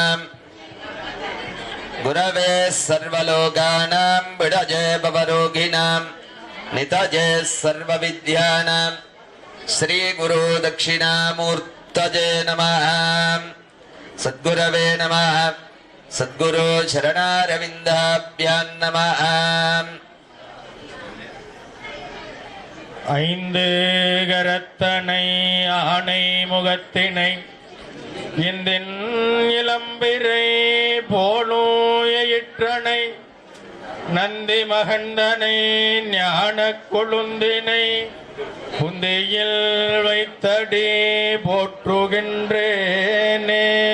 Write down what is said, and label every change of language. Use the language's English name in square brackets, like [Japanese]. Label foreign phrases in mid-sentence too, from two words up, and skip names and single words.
[Sanskrit] गुरवे सर्वलोकानां विडजे भवरोगिणां नितजे सर्वविद्यानां श्री गुरु दक्षिणामूर्तये नमः। सद्गुरवे नमः। सद्गुरु चरणारविन्दाभ्यां नमः। [Tamil] ஐந்து கரத்தனை ஆணை முகத்தினை இந்தின் இளம்பிரை போலூயிற்றனை நந்தி மகந்தனை ஞான கொழுந்தினை புந்தியில் வைத்தடி போற்றுகின்றேனே.